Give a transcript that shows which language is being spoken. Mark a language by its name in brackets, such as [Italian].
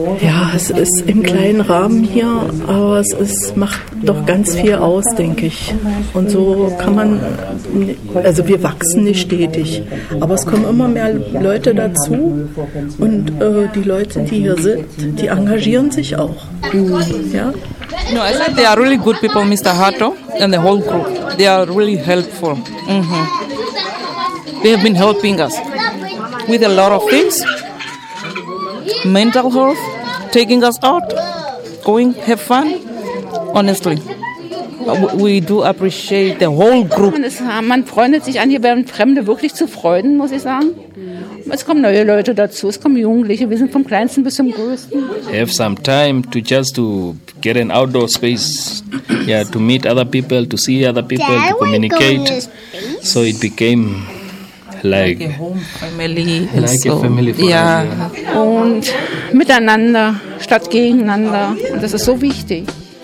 [German] Ja, es ist im kleinen Rahmen hier, aber es ist, macht doch ganz viel aus, denke ich. Und so kann man, also wir wachsen nicht stetig, aber es kommen immer mehr Leute dazu und die Leute, die hier sind, die engagieren sich auch. Ja? [English] No, I said they are really good people, Mr. Hato and the whole group. They are really helpful. Mm-hmm. They have been helping us with a lot of things. Mental health, taking us out, going, have fun. Honestly, we do appreciate the whole group. [German] Man freundet sich an, hier werden Fremde wirklich zu Freunden, muss ich sagen. Es kommen neue Leute dazu, es kommen Jugendliche, wir sind vom Kleinsten bis zum Größten. [English] Have some time to just to get an outdoor space, yeah, to meet other people, to see other people, to communicate. So it became like a family for us. Yeah. [German] Und miteinander statt gegeneinander, und das ist so wichtig.